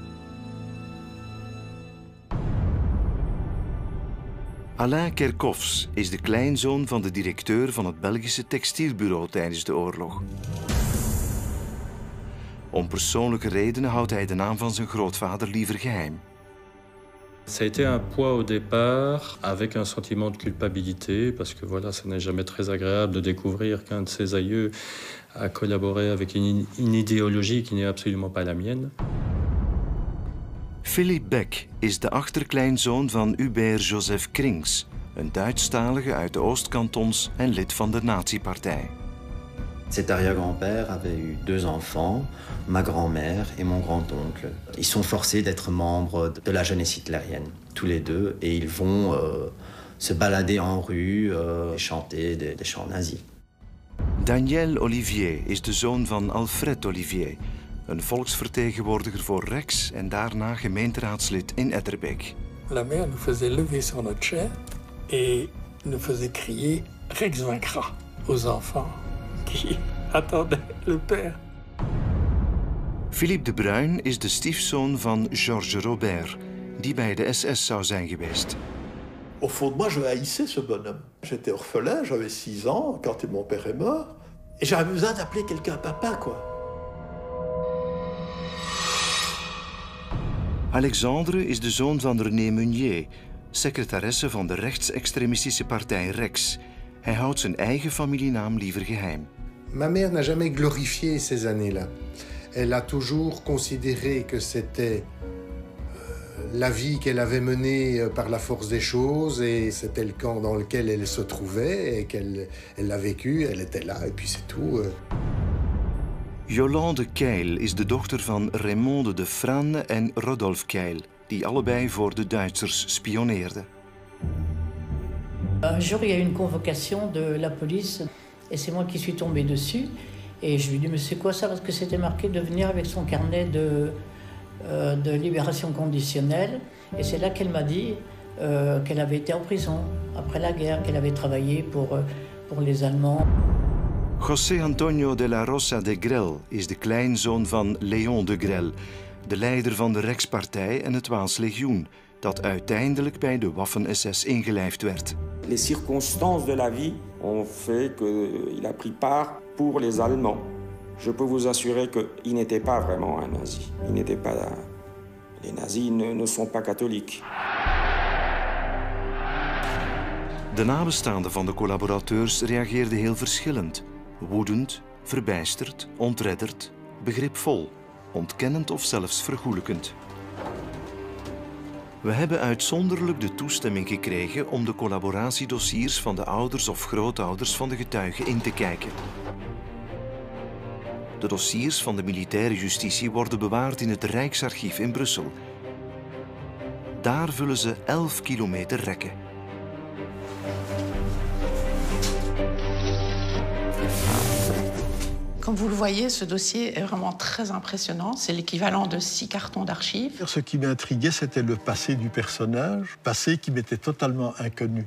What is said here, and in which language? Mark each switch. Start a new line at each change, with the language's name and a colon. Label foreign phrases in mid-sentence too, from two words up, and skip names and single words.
Dutch: Alain Kerkhoffs is de kleinzoon van de directeur van het Belgische textielbureau tijdens de oorlog. Om persoonlijke redenen houdt hij de naam van zijn grootvader liever geheim.
French: Ça a été un poids au départ, avec un sentiment de culpabilité, parce que voilà, ça n'est jamais très agréable de découvrir qu'un de ses aïeux a collaboré avec une idéologie qui n'est absolument pas la mienne.
Dutch: Philippe Beck is de achterkleinzoon van Hubert Joseph Krings, een Duitsstalige uit de Oostkantons en lid van de Nazi-partij.
French: Cet arrière-grand-père avait eu 2 enfants, ma grand-mère et mon grand-oncle. Ils sont forcés d'être membres de la jeunesse hitlérienne, tous les deux, et ils vont se balader en rue, chanter des chants nazis.
Dutch: Daniel Olivier is de zoon van Alfred Olivier, een volksvertegenwoordiger voor Rex en daarna gemeenteraadslid in Etterbeek.
French: La mère nous faisait lever sur notre chaise et nous faisait crier Rex vaincra aux enfants qui attendaient le père.
Dutch: Philippe de Bruyn is de stiefzoon van Georges Robert, die bij de SS zou zijn geweest.
French: Au fond de moi, je haïssais ce bonhomme. J'étais orphelin, j'avais 6 ans quand mon père est mort. Et j'avais besoin d'appeler quelqu'un papa, quoi.
Dutch: Alexandre is de zoon van René Meunier, secretaresse van de rechtsextremistische partij Rex. Hij houdt zijn eigen familienaam liever geheim.
French: Ma mère n'a jamais glorifié ces années-là. Elle a toujours considéré que c'était la vie qu'elle avait menée par la force des choses et c'était le camp dans lequel elle se trouvait et qu'elle l'a vécu, elle était là et puis c'est tout.
Dutch: Yolande Keil is de dochter van Raymonde de Franne en Rodolphe Keil, die allebei voor de Duitsers spioneerden.
French: Un jour, il y a eu une convocation de la police et c'est moi qui suis tombée dessus. Et je lui ai dit, mais c'est quoi ça? Parce que c'était marqué de venir avec son carnet de libération conditionnelle. Et c'est là qu'elle m'a dit qu'elle avait été en prison après la guerre, qu'elle avait travaillé pour les Allemands.
Dutch: José Antonio de la Rosa de Grel is de kleinzoon van Léon de Grel, de leider van de Rex-partij en het Waals Legioen, dat uiteindelijk bij de Waffen-SS ingelijfd werd.
French: Les circonstances de la vie ont fait qu'il a pris part pour les Allemands. Je peux vous assurer qu'il n'était pas vraiment un nazi. Il n'était pas... Les nazis ne sont pas catholiques.
Dutch: De nabestaanden van de collaborateurs reageerden heel verschillend. Woedend, verbijsterd, ontredderd, begripvol, ontkennend of zelfs vergoelijkend. We hebben uitzonderlijk de toestemming gekregen om de collaboratiedossiers van de ouders of grootouders van de getuigen in te kijken. De dossiers van de militaire justitie worden bewaard in het Rijksarchief in Brussel. Daar vullen ze 11 kilometer rekken.
French: Comme vous le voyez, ce dossier est vraiment très impressionnant. C'est l'équivalent de 6 cartons d'archives. Ce qui m'intriguait, c'était le passé du personnage, passé qui m'était totalement inconnu.